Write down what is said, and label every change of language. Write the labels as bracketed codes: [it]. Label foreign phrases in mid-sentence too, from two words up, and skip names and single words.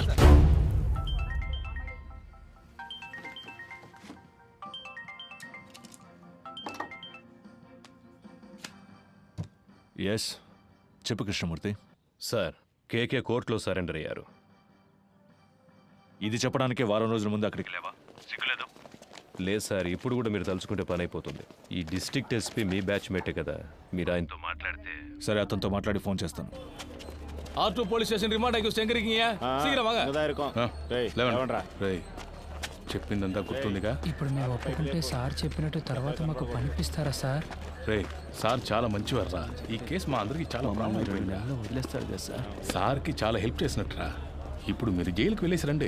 [te] ఎస్, చెప్పు కృష్ణమూర్తి. సార్, కేకే కోర్టులో సరెండర్ అయ్యారు. ఇది చెప్పడానికి వారం రోజుల ముందు అక్కడికి లేవా? సిగ్గులేదు? లేదు సార్, ఇప్పుడు కూడా మీరు తలుచుకుంటే పని అయిపోతుంది. ఈ [en] district SP [te] మీ బ్యాచ్ మేటే కదా, మీరు ఆయనతో మాట్లాడితే. సరే, అతనితో మాట్లాడి ఫోన్ చేస్తాను. [ta] R2 [en] police station remand [ta] ஆகி எங்க இருக்கீங்க? சீக்கிரம் வாங்க. [te] చెప్పిందంతా గుర్తుందిగా? ఇప్పుడు మేము ఒప్పుకుంటే సార్ చెప్పినట్టు తర్వాత మాకు పనిపిస్తారా సార్? రే, సార్ చాలా మంచివారా. ఈ కేసు మా అందరికి చాలా వదిలేస్తారు కదా సార్. సార్కి చాలా హెల్ప్ చేసినట్టురా. ఇప్పుడు మీరు జైలుకి వెళ్ళేసి రండి.